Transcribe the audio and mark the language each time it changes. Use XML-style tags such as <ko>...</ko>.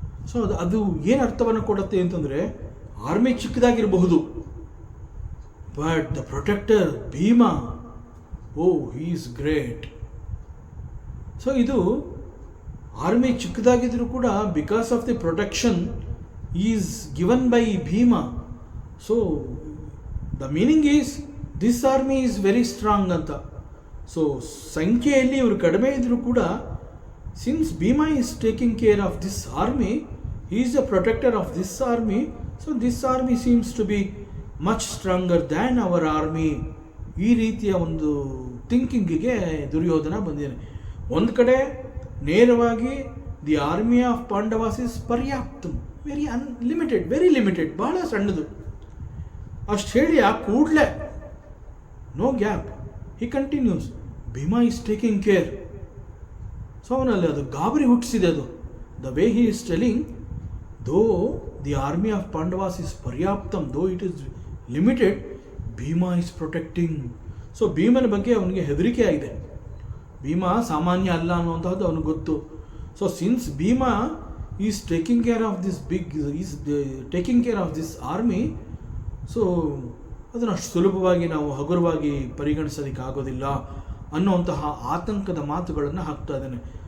<kn>So ಅದು ಏನು ಅರ್ಥವನ್ನು ಕೊಡುತ್ತೆ ಅಂತಂದರೆ, army ಚಿಕ್ಕದಾಗಿರಬಹುದು,</kn> <en>But the protector Bhima, oh he is great.</en> <kn>So ಇದು ಆರ್ಮಿ ಚಿಕ್ಕದಾಗಿದ್ದರೂ ಕೂಡ</kn> <en>Because of the protection is given by Bhima. So the meaning is this army is very strong</en> <kn>ಅಂತ. So ಸಂಖ್ಯೆಯಲ್ಲಿ ಇವರು ಕಡಿಮೆ ಇದ್ದರೂ ಕೂಡ,</kn> <en>Since Bhima is taking care of this army, he is the protector of this army, so this army seems to be much stronger than our army.</en> <kn>ಈ ರೀತಿಯ ಒಂದು ಥಿಂಕಿಂಗಿಗೆ ದುರ್ಯೋಧನ ಬಂದಿದ್ದಾನೆ. ಒಂದು ಕಡೆ ನೇರವಾಗಿ</kn> <en>the army of Pandavas is ಪರ್ಯಾಪ್ತಂ, very unlimited, very limited,</en> <kn>ಬಹಳ ಸಣ್ಣದು. ಅಷ್ಟು ಹೇಳಿ ಆ ಕೂಡಲೇ</kn> <en>No gap he continues, Bhima is taking care.</en> <kn>So ಅವನಲ್ಲಿ ಅದು ಗಾಬರಿ ಹುಟ್ಟಿಸಿದೆ. ಅದು</kn> <en>The way he is telling, though the army of Pandavas is paryaptam, though it is limited, Bhima is protecting.</en> <kn>So ಭೀಮನ ಬಗ್ಗೆ ಅವನಿಗೆ ಹೆದರಿಕೆ ಆಗಿದೆ. ಭೀಮ ಸಾಮಾನ್ಯ ಅಲ್ಲ ಅನ್ನುವಂಥದ್ದು ಅವನಿಗೆ ಗೊತ್ತು. So</kn> <en>since Bhima is taking care of this taking care of this army,</en> <kn>so ಅದನ್ನು ಅಷ್ಟು ಸುಲಭವಾಗಿ ನಾವು ಹಗುರವಾಗಿ ಪರಿಗಣಿಸೋದಕ್ಕೆ ಆಗೋದಿಲ್ಲ ಅನ್ನುವಂತಹ ಆತಂಕದ ಮಾತುಗಳನ್ನು ಹಾಕ್ತಾ ಇದ್ದಾನೆ.</kn>